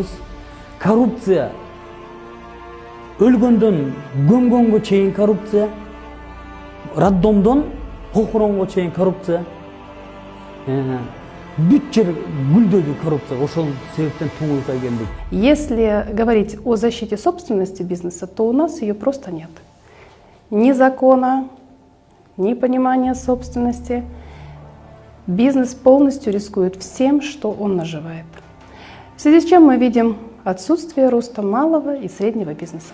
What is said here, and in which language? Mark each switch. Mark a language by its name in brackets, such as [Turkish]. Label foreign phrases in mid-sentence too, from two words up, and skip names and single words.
[Kyrgyz] Коррупция. Өлгөндөн көмгөнгө чейин коррупция. Роддомдон похоронго чейин коррупция. Бүт жер гүлдөдү коррупция. Ошол себептен туңгуюкка келдик. [Russian] Если говорить о защите собственности бизнеса, то у нас ее просто нет. Ни закона, ни понимания собственности. Бизнес полностью рискует всем, что он наживает. В связи с чем мы видим отсутствие роста малого и среднего бизнеса.